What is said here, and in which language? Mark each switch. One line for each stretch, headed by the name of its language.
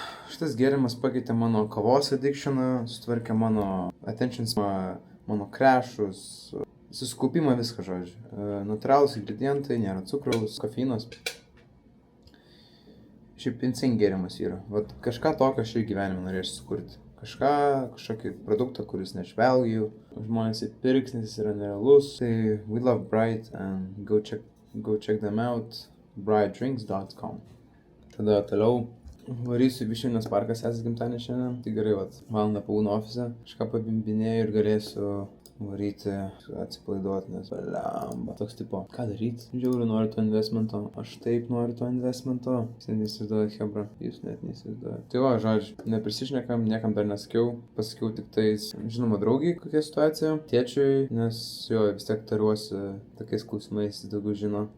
Lithuanian: Šitas gėrimas pakeitė mano kavos addictioną, sutvarkė mano attentions, mano crashus, susikaupimą viską, žodžiu. Natūralūs ingredientai, nėra cukraus, kofeinos. Šiaip insane gėrimas yra. Vat kažką tokio aš ir gyvenime norėsiu sukurti. Kažkokį produktą, kuris neš value, žmonės įpirks, nes jis yra nerealus.
English: Tai we love Bright and go check them out, brightdrinks.com.
Lithuanian: Tada toliau varysiu į Višvilės parką, esas gimtadienį šiandien. Tai gerai, vat, valandą pabūnu ofise, kažką pabimbinėju ir galėsiu varyti, atsipalaiduoti, nes blemba. Toks tipo, ką daryti? Žiauriu noriu to investmento, aš taip noriu to investmento. Jūs net neįsivaizduojat, hebra, jūs net neįsivaizduojat. Tai va, žodžiu, neprisišnekam, niekam dar nesakiau, pasakiau tik tais, žinoma, draugiai, kokia situacija, tėčiui, nes jo vis tiek tariuosi tokiais klausimais, daugiau žino.